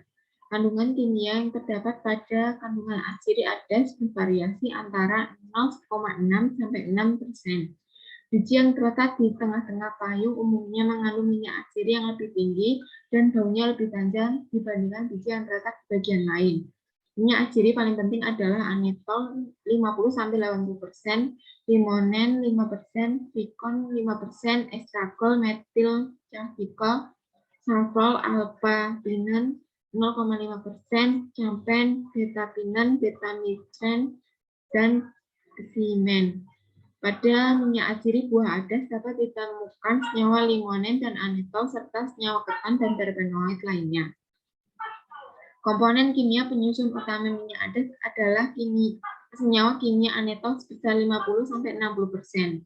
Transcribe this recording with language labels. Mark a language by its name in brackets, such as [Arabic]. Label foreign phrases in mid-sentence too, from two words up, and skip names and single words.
[Indonesian] Kandungan kimia yang terdapat pada kandungan atsiri adas bervariasi antara 0,6 sampai 6%. Biji yang terletak di tengah-tengah payung umumnya mengandung minyak atsiri yang lebih tinggi dan daunnya lebih panjang dibandingkan biji yang terletak di bagian lain. Minyak atsiri paling penting adalah anetol 50-80%, limonen 5%, vicon 5%, estragol, metil clavicol, sulfol, alpha-pinen 0,5%, campen, beta-pinen, beta-mitren, dan simen. Pada minyak atsiri buah adas dapat ditemukan senyawa limonen dan anetol serta senyawa ketan dan terpenoid lainnya. Komponen kimia penyusun utama minyak adas adalah senyawa kimia anetol sebesar 50-60%.